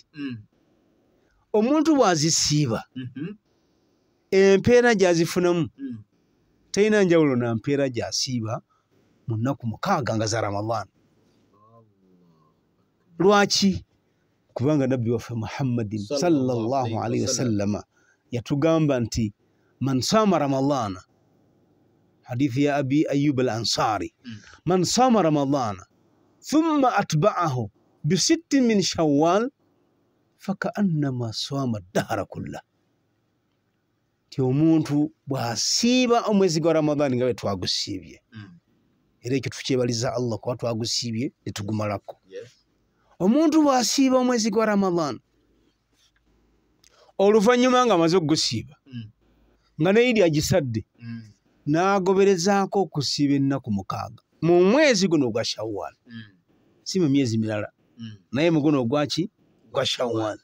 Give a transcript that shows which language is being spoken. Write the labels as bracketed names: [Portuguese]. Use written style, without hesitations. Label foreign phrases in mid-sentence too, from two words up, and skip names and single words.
[Ganda] Omuntu bw'azisiiba empeera gy'azifunamu terina njawulo na mpeera gy'asiiba mu nnaku mukaaga nga za Ramadan. Lwaki? Kubanga nabbi waffe Muhammadin [Arabic] صلى الله عليه وسلم [Ganda] yatugamba nti [Arabic] من صام رمضان, [Ganda] hadithi ya Abi Ayyub al-Ansari, [Arabic] من صام رمضان ثم أتبعه بستٍّ من شوال فكأنما صام الدهر كله. [Ganda] Ti omuntu bw'asiiba omwezi gwa Ramadani nga bwe twagusiibye era ekyo tukyebaliza Allah kuba twagusiibye ne tugumalako. Omuntu bw'asiiba omwezi gwa Ramadan oluvannyuma nga amaze okugusiiba nga ne Idi agisadde n'agoberezaako okusiiba ennaku mukaaga mu mwezi guno ogwa Shawwal, si mu myezi mirala naye mu guno ogwaki gwa Shawwal.